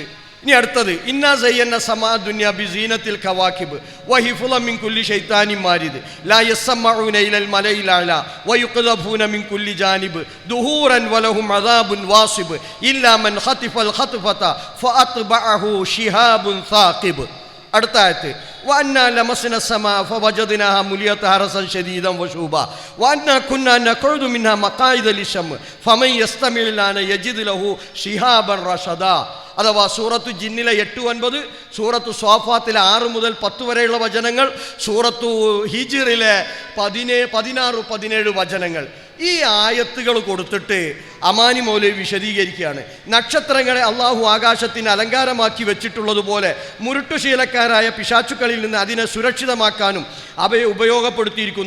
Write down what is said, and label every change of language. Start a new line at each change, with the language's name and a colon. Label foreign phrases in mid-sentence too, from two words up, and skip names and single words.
Malayalam: ഇനി അടുത്തത്
Arabic: إنا زينا السماء الدنيا بزينة الكواكب وحفظا من كل شيطان مارد لا يسمعون إلى الملإ الأعلى ويقذفون من كل جانب دحورا ولهم عذاب واصب إلا من خطف الخطفة فأتبعه شهاب ثاقب.
Malayalam: അടുത്ത ആയത്ത്
Arabic: وأنا لمسنا السماء فوجدناها مليئة حرسا شديدا وشهبا وأنا كنا نقعد منها مقاعد للسمع فمن يستمع الآن يجد له شهابا رصدا.
Malayalam: അഥവാ സൂറത്തു ജിന്നിലെ 8-9, സൂറത്തു സ്വാഫാത്തിലെ 6 മുതൽ 10 വരെയുള്ള വചനങ്ങൾ, സൂറത്തു ഹിജ്റിലെ 16-17 വചനങ്ങൾ. ഈ ആയത്തുകൾ കൊടുത്തിട്ട് അമാനി മൗലവി വിശദീകരിക്കുകയാണ്. നക്ഷത്രങ്ങളെ അള്ളാഹു ആകാശത്തിന് അലങ്കാരമാക്കി വെച്ചിട്ടുള്ളതുപോലെ മുരുട്ടുശീലക്കാരായ പിശാചുക്കളിൽ നിന്ന് അതിനെ സുരക്ഷിതമാക്കാനും അവയെ ഉപയോഗപ്പെടുത്തിയിരിക്കുന്നു.